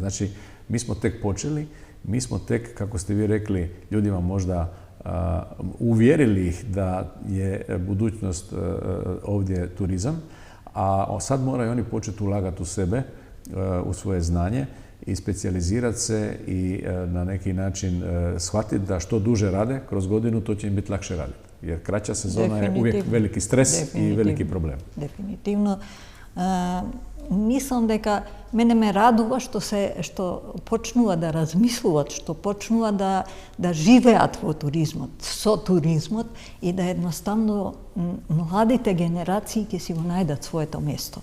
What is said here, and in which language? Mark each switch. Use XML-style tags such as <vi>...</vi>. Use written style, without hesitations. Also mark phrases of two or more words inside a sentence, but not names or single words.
<hr>Znači, mi smo tek počeli, mi smo tek, kako ste vi rekli, ljudima možda uvjerili ih da je budućnost ovdje turizam, a sad moraju oni početi ulagati u sebe, u svoje znanje i specijalizirati se i na neki način shvatiti da što duže rade kroz godinu, to će im biti lakše raditi. Jer kraća sezona je uvijek veliki stres i veliki problem. Definitivno.</hr> <mk>Мислам дека мене ме радува што почнува да размислуваат, што почнува да живеат во туризмот, со туризмот и да едноставно младите генерации ќе си го најдат своето место.</mk>